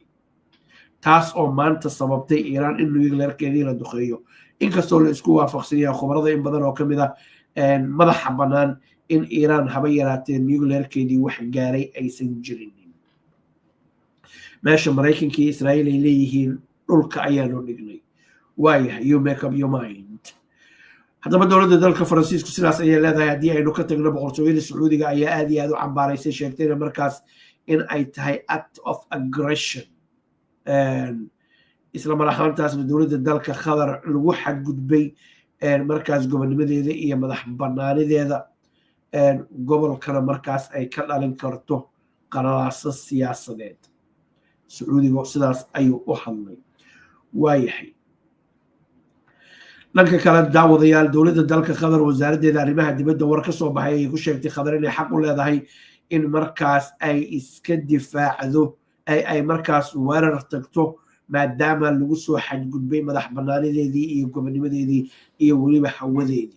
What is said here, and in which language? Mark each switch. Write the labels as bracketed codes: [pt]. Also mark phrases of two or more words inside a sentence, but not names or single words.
[so] taas oo maanta sababtay Iiraan in nuclearkeedii la duqeeyo inkastoo la isku waafaqsan yahay khubarada in badan oo ka mid ah madaxa bannaan in Iiraan haba yaraatee nuclearkeedii wax gaaray aysan jirin. meesha Mareykanka iyo Israa'iil ay leeyihiin dhulka ayaanu dhignay. [en] waayahay you make up your mind. [so] haddaba dowladda dalka Faransiisku sidaas ayay leedahay. haddii aynu ka tagno boqortooyada Sacuudiga ayaa aad iyo aad u cambaaraysay sheegtayna markaas in ay tahay [en] act of aggression [so] isla mar ahaantaasna dowladda dalka Qatar lagu xadgudbay markaas gobonnimadeeda iyo madax bannaanideeda gobolkana markaas ay ka dhalin karto qanaaso siyaasadeed. Sacuudiga sidaas ayuu u hadlay. waayahay dhanka kale daawadayaal dowladda dalka Qatar wasaaraddeeda arrimaha dibadda war ka soo baxay ay ku sheegtay Qatar inay xaq u leedahay in markaas ay iska difaacdo ay markaas weerar tagto maadaama lagu soo xadgudbay madax bannaanideedii iyo gobonnimadeedii iyo weliba hawadeedii.